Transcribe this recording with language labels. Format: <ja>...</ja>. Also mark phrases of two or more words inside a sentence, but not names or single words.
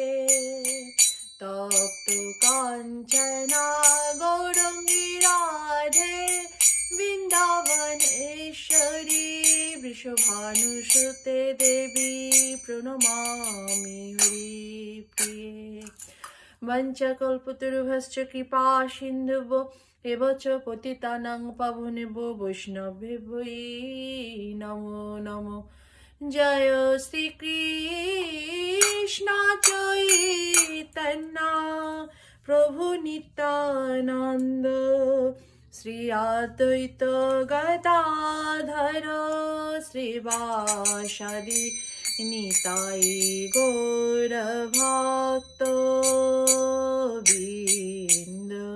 <sa>তপ্ত কাঞ্চনা গৌরাঙ্গী রাধে বৃন্দাবনেশ্বরী বৃষভানুসুতে দেবী প্রণমামি হরিপ্রিয়ে। বঞ্চকল্পতরুভশ্চ কৃপা সিন্ধুভ্যো এব চ পতিতানাং পাবনেভ্যো বৈষ্ণবেভ্যো নমো নমো। জয় শ্রীকৃষ্ণ চৈতন্য প্রভু নিত্যানন্দ শ্রী অদ্বৈত গদাধর শ্রীবাসাদি নিতাই গৌর ভক্ত বৃন্দ।</sa>